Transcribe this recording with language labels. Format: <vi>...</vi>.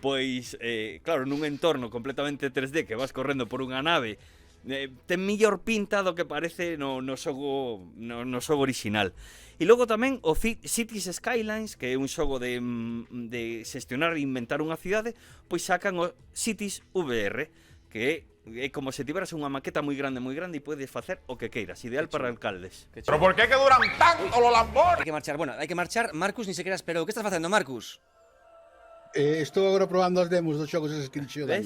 <gl>Pois, claro, nun entorno completamente 3D que vas correndo por unha nave, ten millor pinta do que parece no xogo original. E logo tamén o Cities Skylines, que é un xogo de xestionar e inventar unha cidade, pois sacan o Cities VR, que é como se tiveras unha maqueta moi grande e podes facer o que queiras, ideal para alcaldes.</gl> <es>Pero por que duran tanto los Lamborghini?</es> <gl>Hai que marchar, hai que marchar. Marcus, ni sequera esperou. Que estás facendo, Marcus? Estou agora probando as demos dos xogos eses que dixo Dani.</gl>